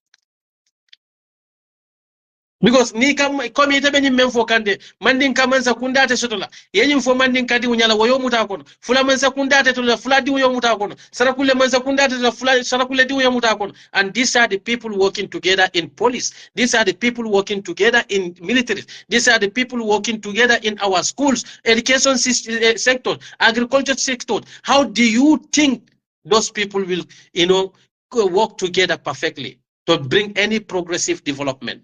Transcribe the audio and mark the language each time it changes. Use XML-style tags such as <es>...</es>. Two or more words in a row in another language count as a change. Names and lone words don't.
<man>Because ni kam komi ite benyi memfo kande mandin kamansa kundate sotola yenyi mfo mandin kadi unyala woyo muta kono fula mansa kundate tola fula di uyo muta kono sarakule mansa kundate tola fula sarakule di uyo muta kono.</man> <en>And these are the people working together in police, these are the people working together in military, these are the people working together in our schools, education sector, agriculture sector. How do you think those people will work together perfectly to bring any progressive development?</en>